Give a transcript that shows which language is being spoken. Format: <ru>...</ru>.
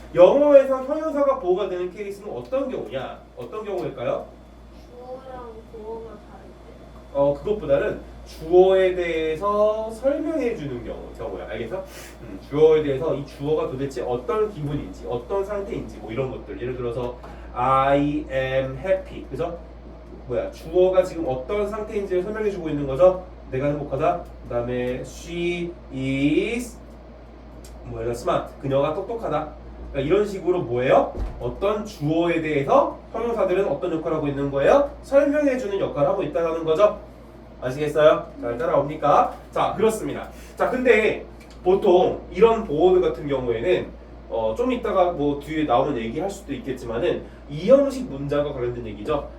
<ko>영어에서 형용사가 보어가 되는 케이스는 어떤 경우냐? 어떤 경우일까요? 주어랑 보어가 다를 때. 그것보다는 주어에 대해서 설명해 주는 경우야. 알겠어? 주어에 대해서 이 주어가 도대체 어떤 기분인지, 어떤 상태인지, 뭐 이런 것들. 예를 들어서</ko> <en>I am happy.</en> <ko>그죠? 주어가 지금 어떤 상태인지를 설명해 주고 있는 거죠. 내가 행복하다. 그다음에</ko> <en>she is smart.</en> <ko>그녀가 똑똑하다. 그러니까 이런 식으로 뭐예요? 어떤 주어에 대해서 형용사들은 어떤 역할을 하고 있는 거예요? 설명해 주는 역할을 하고 있다는 거죠. 아시겠어요? 잘 따라옵니까? 자, 그렇습니다. 자, 근데 보통 이런 보어들 같은 경우에는 좀 이따가 뭐 뒤에 나오는 얘기할 수도 있겠지만은 이 형식 문장과 관련된 얘기죠.</ko>